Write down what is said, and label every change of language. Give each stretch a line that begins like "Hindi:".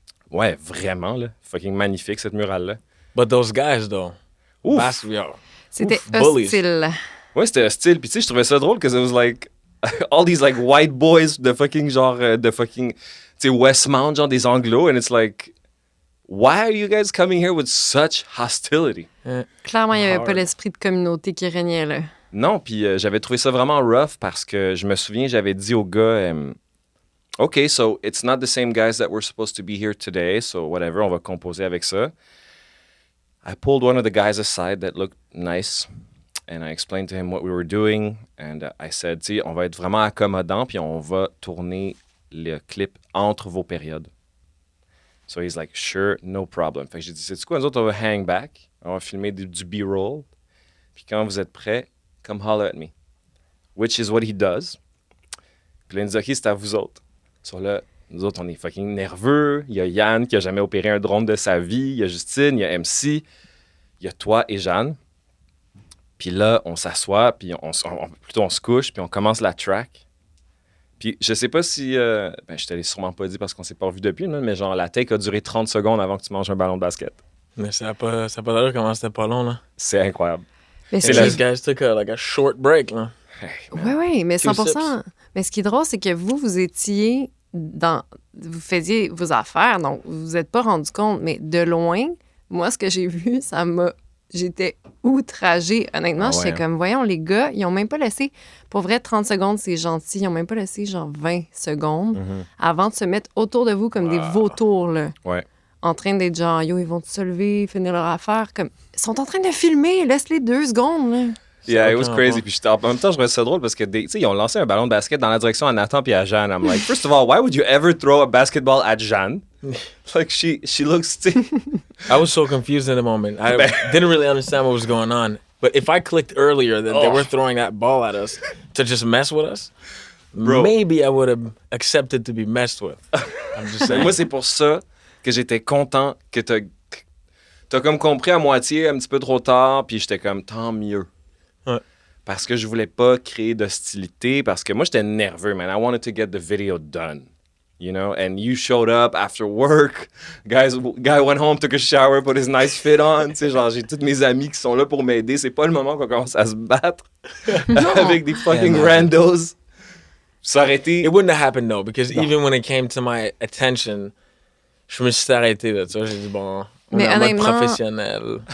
French: Ouais, vraiment, là. Fucking magnifique, cette murale-là.
English: But those guys, though. Ouf!
French: C'était
English: bullies. hostile.
French: Ouais, c'était hostile. Puis, tu sais, je trouvais ça drôle,
English: because it was like... all these, like, white boys
French: de fucking, genre, de fucking... Tu sais, Westmount, genre, des Anglos.
English: And it's like... Why are you guys coming here with such hostility?
French: Clairement, il n'y avait pas
English: Hard.
French: l'esprit de communauté qui régnait, là. Non, puis j'avais trouvé ça vraiment rough parce que je me souviens, j'avais dit au gars, OK,
English: so it's not the same guys that were supposed to be here today, so whatever,
French: on va composer avec ça.
English: I pulled one of the guys aside that looked nice, and I explained to him what we were doing, and I said,
French: tu sais, on va être vraiment accommodant, puis on va tourner le clip entre vos périodes.
English: So he's like, sure, no problem.
French: Fait que j'ai dit, c'est quoi, nous autres, on va
English: hang back,
French: on va filmer du B-roll, puis quand vous êtes prêts,
English: come holler at me. Which is what he does.
French: Puis là, il nous dit, OK, c'est à vous autres. Sur là, nous autres, on est fucking nerveux. Il y a Yann qui a jamais opéré un drone de sa vie. Il y a Justine, il y a MC. Il y a toi et Jeanne. Puis là, on s'assoit, puis on se couche, puis on commence la track. Puis je sais pas si... je te l'ai sûrement pas dit parce qu'on s'est pas revu depuis, mais genre, la take a duré 30 secondes avant que tu manges un ballon de basket. Mais ça n'a pas d'allure comment c'était pas long, là. C'est incroyable. Mais
English: And these guys took a short break, là.
French: Oui, mais 100%.
English: sips.
French: Mais ce qui est drôle, c'est que vous étiez dans... Vous faisiez vos affaires, donc vous vous êtes pas rendu compte. Mais de loin, moi, ce que j'ai vu, j'étais outragée. Honnêtement, j'étais comme, voyons, les gars, ils ont même pas laissé... Pour vrai, 30 secondes, c'est gentil. Ils ont même pas laissé, genre, 20 secondes avant de se mettre autour de vous comme des vautours, là. Ouais. En train d'être genre, yo, ils vont se lever, finir leur affaire. Comme, ils sont en train de filmer, laisse-les 2 secondes, là.
English: Yeah, it was crazy.
French: Puis en même temps, je trouvais ça drôle parce que, tu sais, ils ont lancé un ballon de basket dans la direction à Nathan puis à Jeanne.
English: I'm like, first of all, why would you ever throw a basketball at Jeanne? Like, she looks... I was so confused in the moment. I didn't really understand what was going on. But if I clicked earlier that they were throwing that ball at us to just mess with us, Bro. maybe I would have accepted to be messed with. I'm just saying.
French: Moi, c'est pour ça que j'étais content que t'as comme compris à moitié un petit peu trop tard, puis j'étais comme, tant mieux. Ouais. Parce que je voulais pas créer d'hostilité, parce que moi, j'étais nerveux, man.
English: I wanted to get the video done, you know? And you showed up after work. Guy went home, took a shower, put his nice fit on.
French: Tu sais, genre, j'ai tous mes amis qui sont là pour m'aider. C'est pas le moment qu'on commence à se battre avec des fucking randos. Ça aurait été...
English: It wouldn't have happened, though, because even when it came to my attention,
French: je me suis arrêté là, tu vois. J'ai dit, bon, on est en mode professionnel.